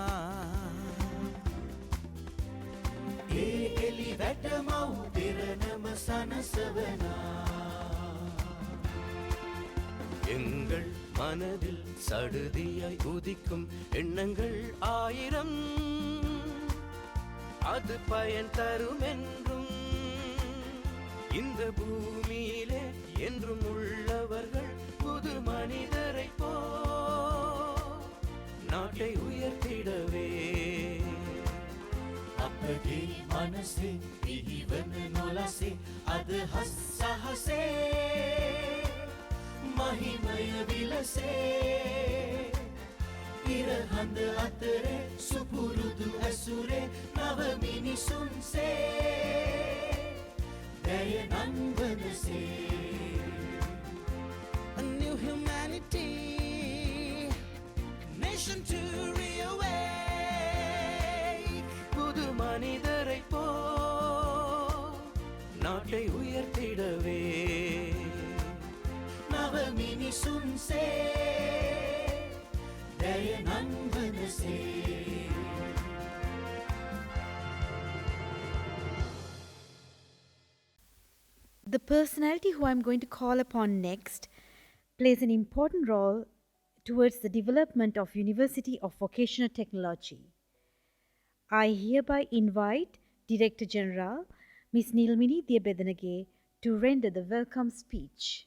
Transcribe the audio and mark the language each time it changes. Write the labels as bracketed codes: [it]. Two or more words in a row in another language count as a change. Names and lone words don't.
[si] ඒ එලි වැටමව් දෙරනම සනසවනා [ta] எங்கள் மனதில் சடுதியாய் உதிக்கும் எண்ணங்கள் ஆயிரம் அது பயன் தரும் என்றும் இந்த பூமியிலே என்றும் உள்ளவர்கள் புது மனிதரை போ நாட்டை உயர்த்திடவே [si] අපගේ මනසේ පිහිවන නොලසේ අදහස් සහසේ මහිමය විලසේ ඉරහඳ අතරේ සුපුරුදු ඇසුරේ නව මිනිසුන්සේ දැය නංවනසේ [en] A new humanity, nation to reawake. [ta] புது மனிதரை போ நாட்டை உயர்த்திடவே [si] නව මිනිසුන්සේ දැය නංවනසේ [en] personality who I'm going to call upon next plays an important role towards the development of University of Vocational Technology. I hereby invite Director General Ms. Nilmini Diabedanage to render the welcome speech.